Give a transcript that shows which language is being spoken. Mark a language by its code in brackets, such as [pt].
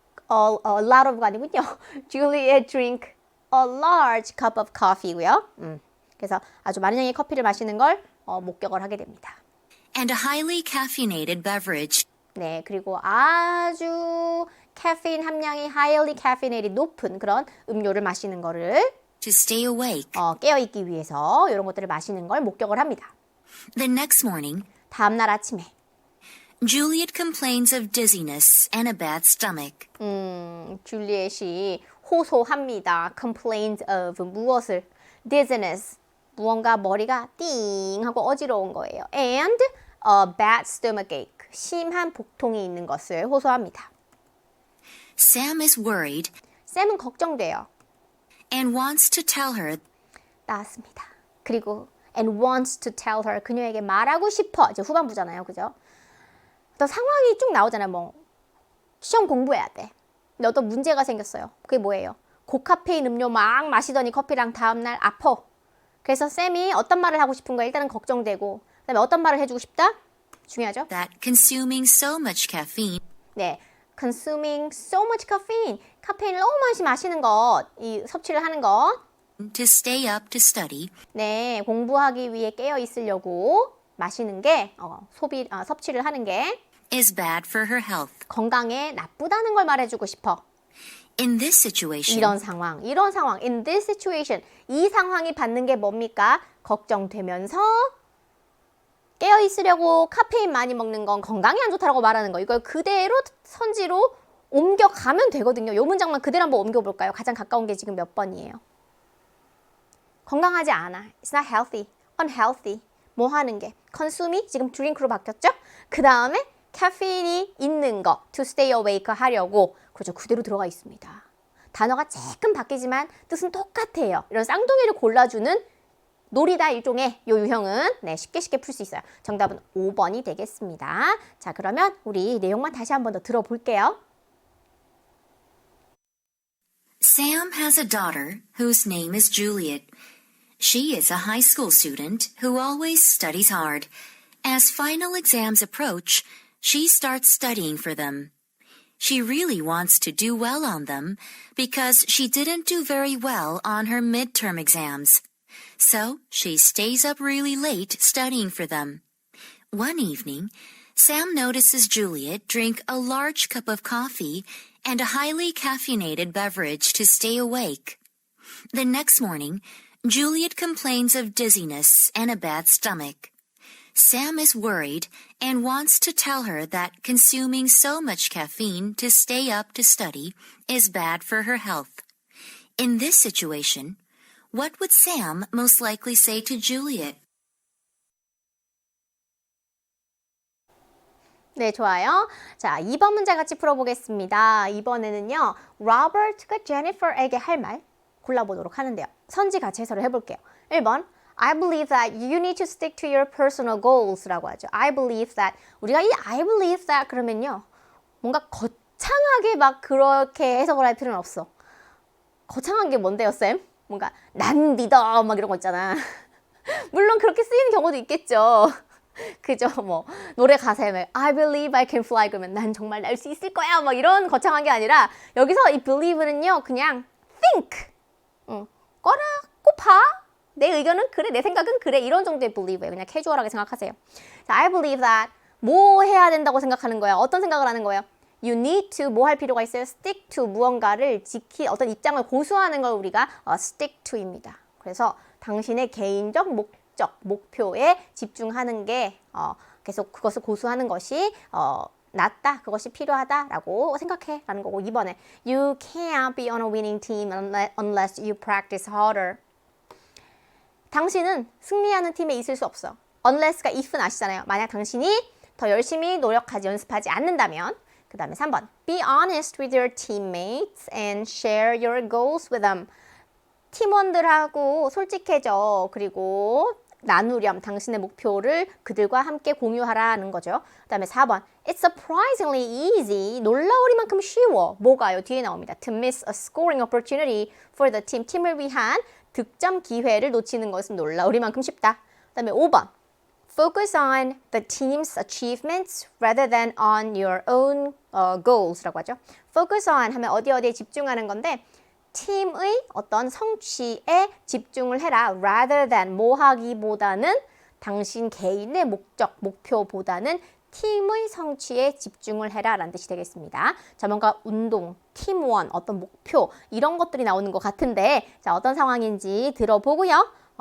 [en] A lot of [ko] 가 아니군요. [en] Juliet drink a large cup of coffee [ko] 고요. 그래서 아주 많은 양의 커피를 마시는 걸 목격을 하게 됩니다. [en] and a highly caffeinated beverage [ko] 네, 그리고 아주 카페인 함량이 [en] highly caffeinated [ko] 높은 그런 음료를 마시는 거를 [en] to stay awake. [ko] 깨어있기 위해서 이런 것들을 마시는 걸 목격을 합니다. [en] The next morning, [ko] 다음 날 아침에 [en] Juliet complains of dizziness and a bad stomach. [ko] 줄리엣이 호소합니다. [en] complains of [ko] 무엇을? [en] dizziness. [ko] 무언가 머리가 띵 하고 어지러운 거예요. [en] and a bad stomachache. [ko] 심한 복통이 있는 것을 호소합니다. [en] Sam is worried [ko] 샘은 걱정돼요. [en] and wants to tell her [ko] 나왔습니다. 그리고 [en] and wants to tell her. [ko] 그녀에게 말하고 싶어. 이제 후반부잖아요. 그죠? 또 상황이 쭉 나오잖아요. 뭐 시험 공부해야 돼. 근데 어떤 문제가 생겼어요. 그게 뭐예요? 고카페인 음료 막 마시더니 커피랑 다음날 아파. 그래서 샘이 어떤 말을 하고 싶은 거야? 일단은 걱정되고 그다음에 어떤 말을 해주고 싶다? 중요하죠? [en] that consuming so much caffeine [ko] 네, [en] consuming so much caffeine. [ko] 카페인을 너무 많이 마시는 것, 이 섭취를 하는 것. [en] to stay up to study [ko] 네, 공부하기 위해 깨어 있으려고 마시는 게 섭취를 하는 게 [en] is bad for her health. [ko] 건강에 나쁘다는 걸 말해주고 싶어. [en] In this situation, [ko] 이런 상황, [en] in this situation, [ko] 이 상황이 받는 게 뭡니까? 걱정되면서 깨어 있으려고 카페인 많이 먹는 건 건강에 안 좋다라고 말하는 거. 이걸 그대로 선지로 옮겨가면 되거든요. 이 문장만 그대로 한번 옮겨볼까요? 가장 가까운 게 지금 몇 번이에요? 건강하지 않아. [en] It's not healthy. Unhealthy. [ko] 뭐 하는 게? consum이 지금 drink로 바뀌었죠? 그 다음에 카페인이 있는 거. [en] To stay awake [ko] 하려고. 그죠? 그대로 들어가 있습니다. 단어가 조금 바뀌지만 뜻은 똑같아요. 이런 쌍둥이를 골라주는 놀이다 일종의 이 유형은 쉽게 풀 수 있어요. 정답은 5번이 되겠습니다. 자, 그러면 우리 내용만 다시 한 번 더 들어볼게요. [en] Sam has a daughter whose name is Juliet. She is a high school student who always studies hard. As final exams approach, she starts studying for them. She really wants to do well on them because she didn't do very well on her midterm exams. So she stays up really late studying for them. One evening, Sam notices Juliet drink a large cup of coffee and a highly caffeinated beverage to stay awake. The next morning, Juliet complains of dizziness and a bad stomach. Sam is worried and wants to tell her that consuming so much caffeine to stay up to study is bad for her health. In this situation, what would Sam most likely say to Juliet? [ko] 네, 좋아요. 자, 2번 문제 같이 풀어보겠습니다. 이번에는요, 로버트가 제니퍼에게 할 말 골라보도록 하는데요. 선지 같이 해설을 해볼게요. 1번, [en] I believe that you need to stick to your personal goals [ko] 라고 하죠. [en] I believe that. [ko] 우리가 이 [en] I believe that [ko] 그러면요, 뭔가 거창하게 막 그렇게 해석을 할 필요는 없어. 거창한 게 뭔데요, 쌤? 뭔가 난 믿어 막 이런 거 있잖아. 물론 그렇게 쓰이는 경우도 있겠죠. 그죠? 뭐 노래 가사에 막 [en] I believe I can fly [ko] 그러면 난 정말 날 수 있을 거야 막 이런 거창한 게 아니라 여기서 이 believe는요 그냥 think 꺼라 꼽아 내 의견은 그래 내 생각은 그래 이런 정도의 believe예요. 그냥 캐주얼하게 생각하세요. 자, [en] I believe that [ko] 뭐 해야 된다고 생각하는 거야? 어떤 생각을 하는 거예요? [en] You need to [ko] 뭐 할 필요가 있어요? [en] Stick to [ko] 무언가를 어떤 입장을 고수하는 걸 우리가 stick to입니다. 그래서 당신의 개인적 목적, 목표에 집중하는 게 계속 그것을 고수하는 것이 낫다, 그것이 필요하다라고 생각해 라는 거고 2번에 [en] You can't be on a winning team unless you practice harder. [ko] 당신은 승리하는 팀에 있을 수 없어. unless가 if는 아시잖아요. 만약 당신이 더 열심히 노력하지 연습하지 않는다면 그 다음에 3번 [en] Be honest with your teammates and share your goals with them. [ko] 팀원들하고 솔직해져. 그리고 나누렴. 당신의 목표를 그들과 함께 공유하라는 거죠. 그 다음에 4번 [en] It's surprisingly easy. [ko] 놀라우리만큼 쉬워. 뭐가요? 뒤에 나옵니다. [en] To miss a scoring opportunity for the team. [ko] 팀을 위한 득점 기회를 놓치는 것은 놀라우리만큼 쉽다. 그 다음에 5번 [en] Focus on the team's achievements rather than on your own goals [ko] 라고 하죠. [en] Focus on [ko] 하면 어디에 집중하는 건데 팀의 어떤 성취에 집중을 해라. [en] rather than [ko] 뭐 하기보다는 당신 개인의 목적, 목표보다는 팀의 성취에 집중을 해라 라는 뜻이 되겠습니다. 자, 뭔가 운동, 팀원, 어떤 목표 이런 것들이 나오는 것 같은데 자, 어떤 상황인지 들어보고요.